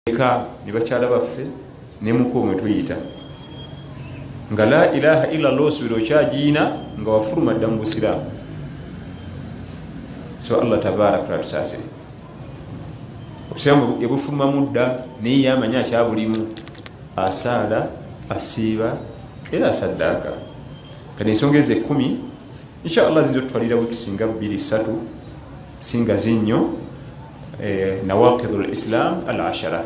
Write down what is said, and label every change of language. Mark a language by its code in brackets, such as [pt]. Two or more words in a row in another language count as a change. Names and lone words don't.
[lg] eka ne bakyala baffe ne mukoomwe tuyita nga [ar] لا إله إلا الله [lg] osubira okyagiina nga wafuluma dda mu busiraamu. So Allah tabaraka tusaasire obusiraamu yabufulumamu dda naye yamanya akyabulimu, asaala, asiiba era asaddaaka. Kati ensonga ezo 10 [ar] إن شاء الله [lg] zijja tutwalira wiiki singa 2-3 singa zinnyo [ar] نواقض الإسلام العشرة.